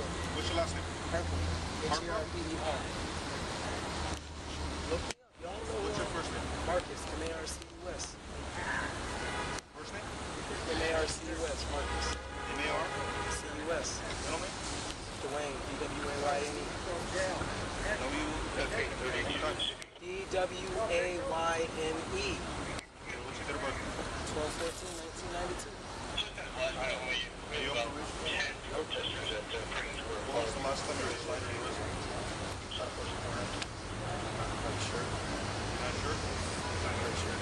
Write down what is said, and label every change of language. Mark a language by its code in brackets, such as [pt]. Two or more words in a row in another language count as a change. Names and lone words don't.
[en] What's your last name? H-E-R-P-E-R. Look me up. Y'all know What's your first name? Marcus, M-A-R-C-U-S. First name? M-A-R-C-U-S, Marcus. M-A-R? C-U-S. Middle name? Dwayne, D-W-A-Y-N-E. W-F-A-W-E. D-W-A-Y-N-E. What's your date of birth? 12/14/1992. When was the last time you were in your residence? Not sure. Not sure? Not sure.